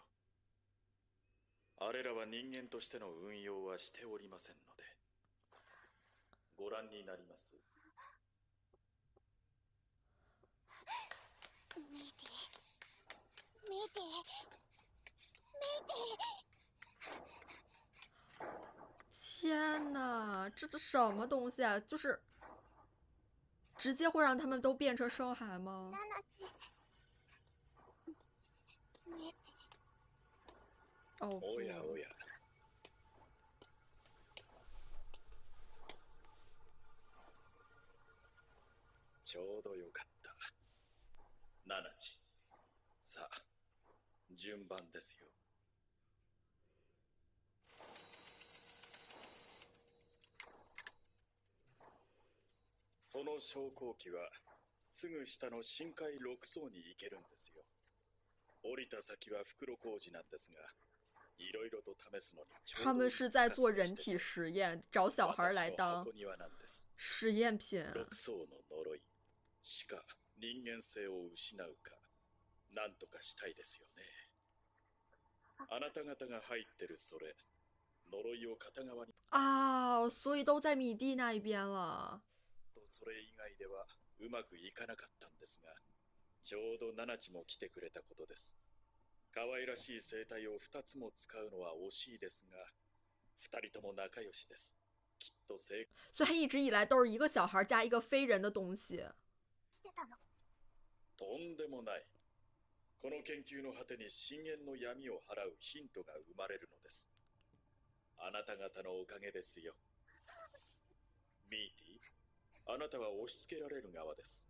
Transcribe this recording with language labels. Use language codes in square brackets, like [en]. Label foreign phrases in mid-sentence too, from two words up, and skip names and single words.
[ja] あれらは人間としての運用はしておりませんので。ご覧になります。ミーティ、ミーティ、ミーティ。 [zh] 天哪，这什么东西啊？就是直接会让他们都变成生孩吗？ [ja] ナナチ。ミーティ。哦おやお [zh] 不， [ja] や。ちょうどよかった。ナナチ、さあ順番ですよ。その昇降機はすぐ下の深海6層に行けるんですよ。降りた先は袋小路なんですが、いろいろと試すのにちょうどいい [zh] 他们是在做人体 [ja] 高さにしてて [zh] 实验，找小孩来 [ja] 私の [zh] 当 [ja] 箱庭なんです。 [zh] 实验品。 [ja] 6層の呪いしか人間性を失うか、なんとかしたいですよね。あなた方が入ってるそれ、呪いを片側に [zh] 啊，所以都在米蒂那一边了。 [ja] とそれ以外ではうまくいかなかったんですが、ちょうどナナチも来てくれたことです。可愛らしい生態を2つも使うのは惜しいですが、2人とも仲良しです。きっと成功。 [zh] 所以他一直以来都是一个小孩加一个非人的东西。 [ja] してたの。とんでもない。この研究の果てに深淵の闇を払うヒントが生まれるのです。あなた方のおかげですよ。ミーティ、あなたは押し付けられる側です。